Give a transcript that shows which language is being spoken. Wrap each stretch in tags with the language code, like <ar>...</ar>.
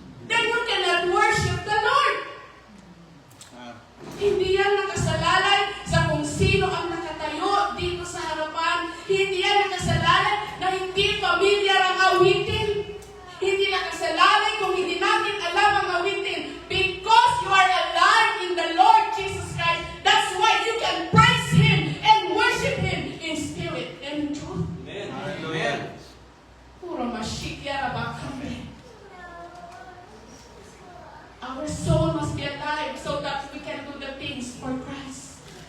<en>Then you cannot worship the Lord.</en> <tl>Hindi yan nakasalalay sa kung sino ang nakatayo dito sa harapan. Hindi yan nakasalalay na hindi familiar ang awitin. Hindi nakasalalay kung hindi natin alam ang awitin.</tl> <en>Because you are alive in the Lord Jesus Christ, that's why you can praise Him and worship Him in spirit and in truth. Amen. Hallelujah. Puro mashikya rabakame. Our soul must be alive so that we can do the things for Christ.</en>